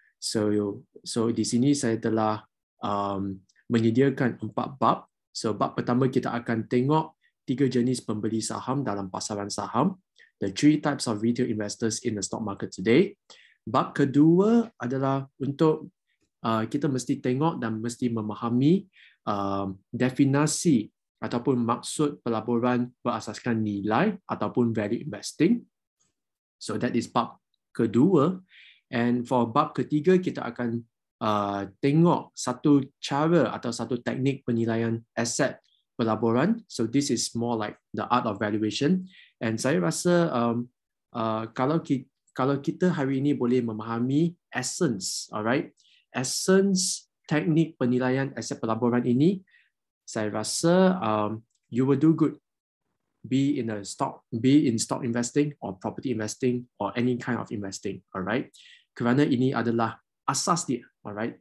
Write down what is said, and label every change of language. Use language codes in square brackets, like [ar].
[ms] So di sini saya telah menyediakan 4 bab. So bab pertama kita akan tengok 3 jenis pembeli saham dalam pasaran saham. [en] The 3 types of retail investors in the stock market today. [ms] Bab kedua adalah untuk kita mesti tengok dan mesti memahami definisi ataupun maksud pelaburan berasaskan nilai ataupun value investing. [en] So that is [ms] bab kedua. And for bab ketiga, kita akan tengok satu cara atau satu teknik penilaian aset pelaburan. [en] So this is more like the art of valuation. [ms] And saya rasa kalau kita hari ini boleh memahami essence, alright, essence teknik penilaian aset pelaburan ini, saya rasa [en] you will do good. Be in stock investing or property investing or any kind of investing, alright? [ms] Kerana ini adalah asas dia, alright?